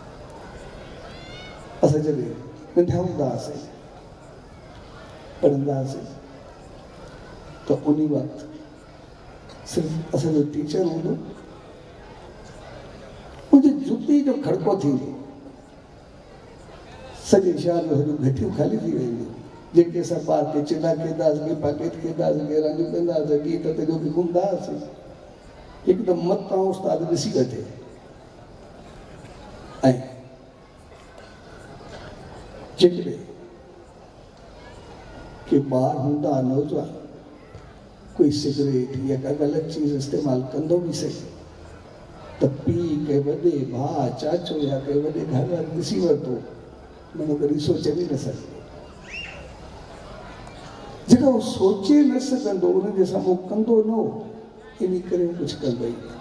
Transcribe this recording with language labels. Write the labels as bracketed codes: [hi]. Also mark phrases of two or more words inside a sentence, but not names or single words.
[sd] असां जॾहिं नंढा हूंदा हुआसीं पढ़ंदा हुआसीं त उन वक़्तु सिर्फ़ु असांजो टीचर हूंदो, मुंहिंजे जुती जो खड़को थींदो, सॼे शहर में सॼो घटियूं ख़ाली थी वेंदियूं, जेके असां ॿार के चिला खेॾंदासीं, के पाकेट खेॾंदासीं, के रांदियूं कंदासीं, गीत ते जो बि घुमंदा हुआसीं, हिकदमि मतां उस्ताद ॾिसी वठे ऐं जेकॾहिं के ॿार हूंदा नौजवान कोई सिगरेट या का ग़लति चीज़ इस्तेमालु कंदो बि सही त पीउ के वॾे भाउ चाचो या के वॾे घर वारे ॾिसी वरितो मानो कॾहिं सोचे बि न सघे, जेका उहो सोचे न सघंदो उनजे साम्हूं कंदो न हो, इन करे कुझु कंदो ई न।